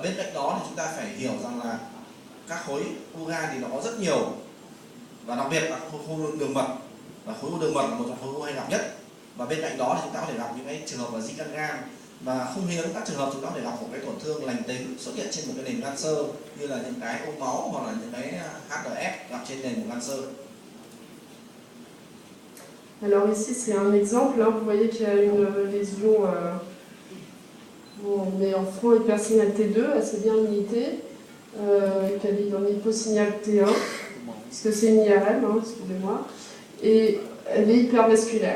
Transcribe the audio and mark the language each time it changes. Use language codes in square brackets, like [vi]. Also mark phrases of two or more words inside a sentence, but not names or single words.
[vi] Và bên cạnh đó thì chúng ta phải hiểu rằng là các khối u gan thì nó có rất nhiều, và đặc biệt là khối u đường mật, và khối u đường mật là một trong khối u hay gặp nhất. Và bên cạnh đó thì chúng ta có thể gặp những cái trường hợp là di căn gan, và không hiếm các trường hợp chúng ta có thể gặp một cái tổn thương lành tính xuất hiện trên một cái nền gan xơ, như là những cái ô máu hoặc là những cái HDF gặp trên nền của gan xơ. [fr] Alors ici c'est un exemple, là vous voyez qu'il y a une lésion bon, mais en front hypersignal T2 assez bien limitée, qu'elle est dans l'hyposignal T1, puisque c'est une IRM, hein, excusez-moi, et elle est hypervasculaire.